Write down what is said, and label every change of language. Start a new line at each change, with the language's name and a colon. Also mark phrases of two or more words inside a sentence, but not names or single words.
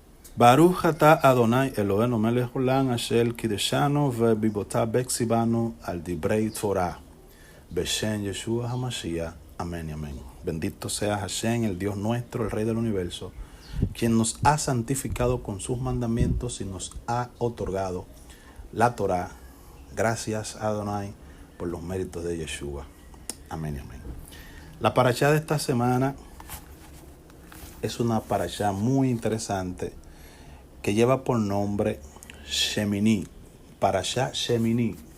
Hebrew: ברוך אתה אדוני אלוהינו מלך עולם אשר קדשנו במצוותיו וציוונו על דברי תורה. בשם ישוע המשיח.
Spanish: Amén y amén. Bendito sea Hashem, el Dios nuestro, el Rey del universo, quien nos ha santificado con sus mandamientos y nos ha otorgado la Torah. Gracias Adonai por los méritos de Yeshua. Amén y amén. La parashá de esta semana es una parashá muy interesante que lleva por nombre Shemini, parashá Shemini.